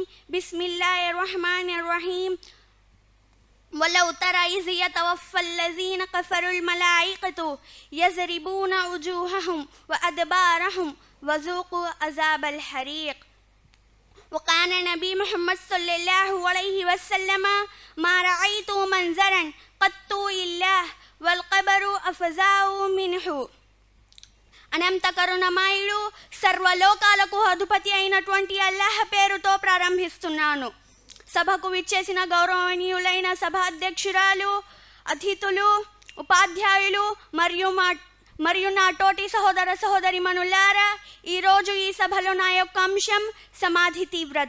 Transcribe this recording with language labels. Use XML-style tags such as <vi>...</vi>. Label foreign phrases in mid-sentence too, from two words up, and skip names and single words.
<ar>بسم الله الرحمن الرحيم ولو ترى إذ يتوفى الذين كفروا الملائكة يضربون وجوههم وأدبارهم وذوقوا عذاب الحريق. وقال النبي محمد صلى الله عليه وسلم ما رأيت منظرا قط إلا والقبر أفظع منه.</ar> <te>అనంత కరుణమయుడు సర్వలోకాలకు అధిపతి అయినటువంటి అల్లాహ్ పేరుతో ప్రారంభిస్తున్నాను. సభకు విచ్చేసిన గౌరవనీయులైన సభ అధ్యక్షురాలు, అతిథులు, ఉపాధ్యాయులు మరియు నా తోటి సహోదర సహోదరిమణులారా, ఈరోజు ఈ సభలో నా యొక్క అంశం సమాధి తీవ్రత.</te>